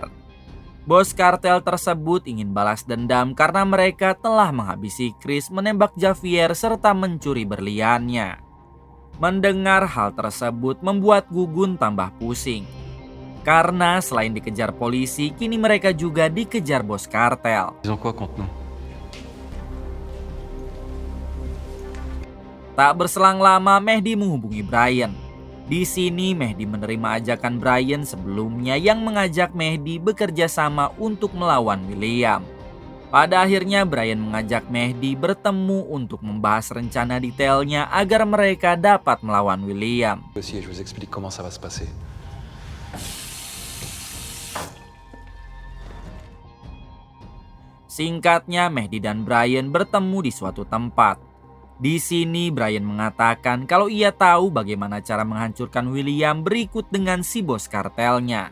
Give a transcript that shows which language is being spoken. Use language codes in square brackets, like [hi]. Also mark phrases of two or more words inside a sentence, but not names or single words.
[id] Bos kartel tersebut ingin balas dendam karena mereka telah menghabisi Chris, menembak Javier serta mencuri berliannya. Mendengar hal tersebut membuat Gugun tambah pusing. Karena selain dikejar polisi, kini mereka juga dikejar bos kartel. [fr] Ils ont quoi contre nous? [id] Tak berselang lama Mehdi menghubungi Brian. Di sini Mehdi menerima ajakan Brian sebelumnya yang mengajak Mehdi bekerja sama untuk melawan William. Pada akhirnya Brian mengajak Mehdi bertemu untuk membahas rencana detailnya agar mereka dapat melawan William. [fr] Aussi, je vous explique comment ça va se passer. [id] Singkatnya, Mehdi dan Brian bertemu di suatu tempat. Di sini Brian mengatakan kalau ia tahu bagaimana cara menghancurkan William berikut dengan si bos kartelnya.